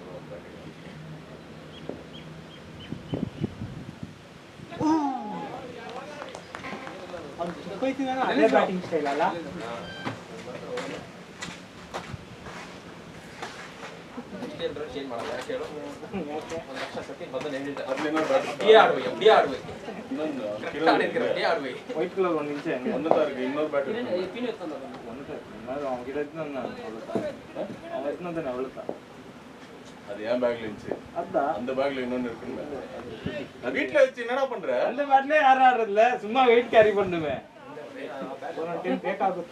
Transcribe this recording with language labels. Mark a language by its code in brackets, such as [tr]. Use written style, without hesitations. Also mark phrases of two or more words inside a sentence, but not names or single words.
[kn] ಅದೇ [en] batting style [kn] ಅಲ್ಲ ಚೇಂಜ್ ಮಾಡಲ್ಲ ಯಾಕೆ ಹೇಳು ಯಾಕೆ ಒಂದು ಲಕ್ಷ ಸತಿ ಮೊದಲು ಹೇಳಿದ್ದೆ ಇನ್ನೊಂದು [en] white colour [kn] ಒಂದು ಇಂಚೆ ಹಂಗೆ ಒಂದು ತಾರೀಕು ಇನ್ನೊಂದು ಬ್ಯಾಟ್ [ta] அது ஏன் பேக்ல இருந்துச்சு அந்த பேக்ல இன்னொன்னு இருக்குல்ல நான் வீட்ல வச்சு என்னடா பண்ற அந்த பேட்ல யாரும் ஆடுறதில்ல சும்மா [en] weight carry [ta] பண்ணுவேன் ஒரு டைம் பேக் ஆகுதோ